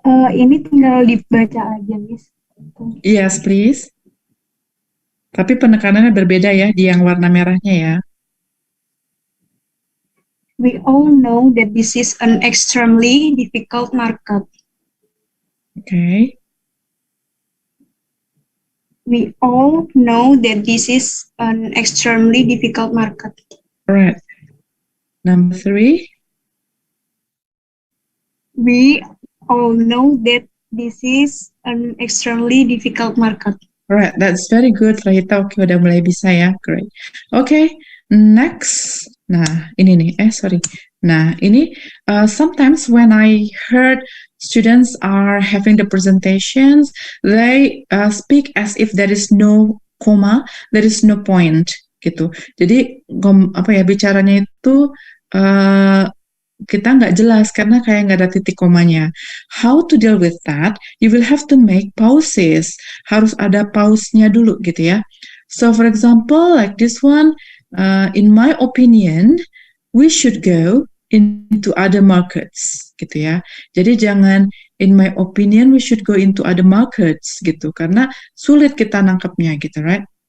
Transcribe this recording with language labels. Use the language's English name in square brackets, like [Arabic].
[Indonesian] Ini tinggal dibaca aja, Miss. [English] Yes, please. [Indonesian] Tapi penekanannya berbeda ya, di yang warna merahnya ya. [English] We all know that this is an extremely difficult market. Okay. We all know that this is an extremely difficult market. Alright. Number 3. We all know that this is an extremely difficult market. Alright, that's very good, Frahita. [Indonesian] Oke, udah mulai bisa ya. Great. Oke, next. Nah, ini nih. Sorry. [English] Nah, ini sometimes when I heard students are having the presentations, they speak as if there is no comma, there is no point, gitu. [Indonesian] Jadi, bicaranya itu kita nggak jelas karena kayak nggak ada titik komanya. [English] How to deal with that? You will have to make pauses. [Indonesian] Harus ada pause-nya dulu gitu ya. [English] So for example, like this one, in my opinion, we should go into other markets [Indonesian] gitu ya. Jadi jangan [English] in my opinion we should go into other markets [Indonesian] gitu karena sulit kita nangkepnya gitu, right?